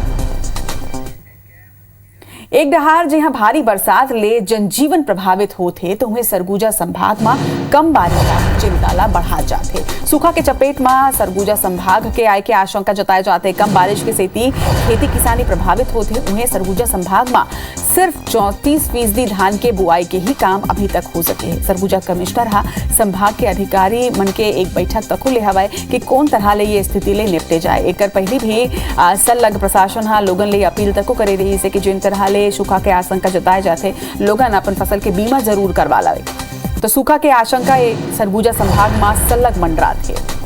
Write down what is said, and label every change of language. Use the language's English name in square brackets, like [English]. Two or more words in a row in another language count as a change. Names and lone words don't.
[Chhattisgarhi] एक डहार जहां भारी बरसात ले जनजीवन प्रभावित होते तो वहीं सरगुजा संभाग में कम बारिश का चिंता ला बढ़ा जाते। सूखा के चपेट में सरगुजा संभाग के आय के आशंका जताए जाते। कम बारिश के सेती खेती किसानी प्रभावित होते। उन्हें सरगुजा संभाग में सिर्फ 34% धान के बुआई के ही काम अभी तक हो सके है। सरगुजा कमिश्नर संभाग के अधिकारी मन के एक बैठक तक ले हवाए कि कौन तरह ले ये स्थिति ले निपटे जाए। एक पहले भी सलग प्रशासन लोगन ले अपील तक करे रही से कि जिन तरह ले सूखा के आशंका जताए जाते लोगन अपन फसल के बीमा जरूर करवा लावे। तो सूखा के आशंका सरगुजा संभाग में सलग मंडरात है।